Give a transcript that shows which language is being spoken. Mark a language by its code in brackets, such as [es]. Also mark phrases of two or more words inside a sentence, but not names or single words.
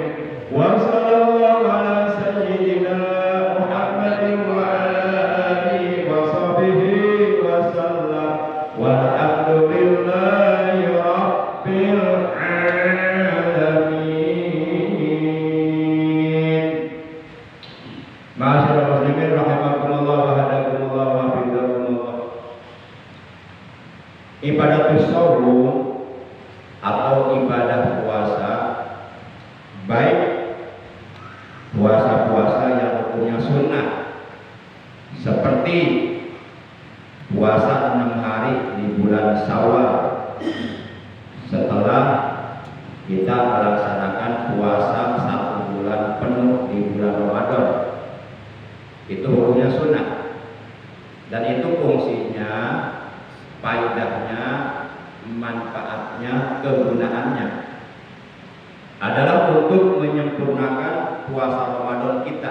[ar] وصلى الله على سيدنا محمد وعلى آله وصحبه وسلم والحمد لله رب العالمين. معاشر المسلمين رحمكم الله وهداكم الله وحفظكم الله. [id] Ibadah shaum atau ibadah puasa, baik puasa-puasa yang hukumnya sunnah seperti puasa 6 hari di bulan Syawal setelah kita melaksanakan puasa 1 bulan penuh di bulan Ramadan, itu hukumnya sunnah dan itu fungsinya, faedahnya, manfaatnya, kegunaannya adalah untuk menyempurnakan puasa Ramadan kita.